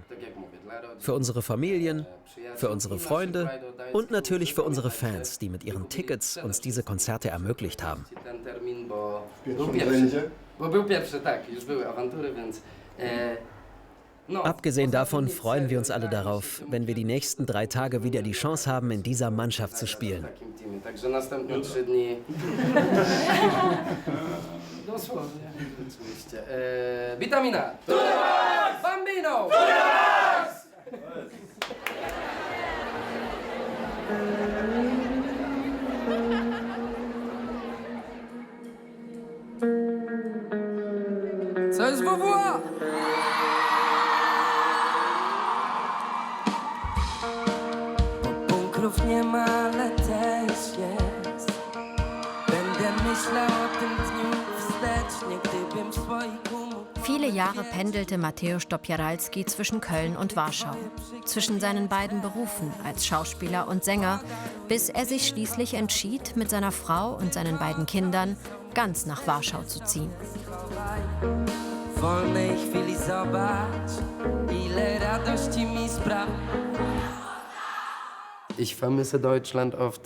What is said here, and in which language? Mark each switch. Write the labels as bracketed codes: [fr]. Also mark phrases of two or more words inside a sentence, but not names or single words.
[de] Für unsere Familien, für unsere Freunde und natürlich für unsere Fans, die mit ihren Tickets uns diese Konzerte ermöglicht haben. Abgesehen davon freuen wir uns alle darauf, wenn wir die nächsten 3 Tage wieder die Chance haben, in dieser Mannschaft zu spielen. [pl] Vitamina! Bambino! Co jest WWA? Bo bunkrów nie ma, ale też jest. Będę myślał o tym dniu wstecznie, gdybym w słoiku mógł. [de] Viele Jahre pendelte Mateusz Dopiaralski zwischen Köln und Warschau, zwischen seinen beiden Berufen als Schauspieler und Sänger, bis er sich schließlich entschied, mit seiner Frau und seinen beiden Kindern ganz nach Warschau zu ziehen. Ich vermisse Deutschland oft.